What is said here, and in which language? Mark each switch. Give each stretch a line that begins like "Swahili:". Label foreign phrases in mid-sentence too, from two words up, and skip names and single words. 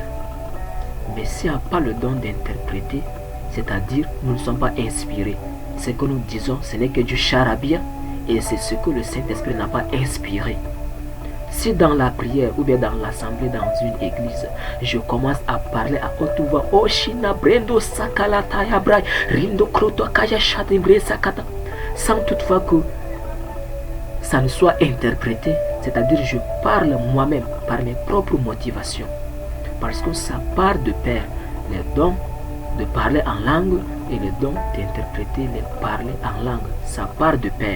French: Mais s'il n'y a pas le don d'interpréter, c'est-à-dire nous ne sommes pas inspirés. Ce que nous disons, ce n'est que du charabia et c'est ce que le Saint-Esprit n'a pas inspiré. Si dans la prière ou bien dans l'assemblée dans une église, je commence à parler à haute voix, Oshina Brendo Sakalata Yabrai, Rindo Kroto Kaya Shadimbre Sakata, sans toutefois que ça ne soit interprété, c'est-à-dire je parle moi-même par mes propres motivations, parce que ça part de pair, les dons de parler en langue et le don d'interpréter les parler en langue, ça part de pair.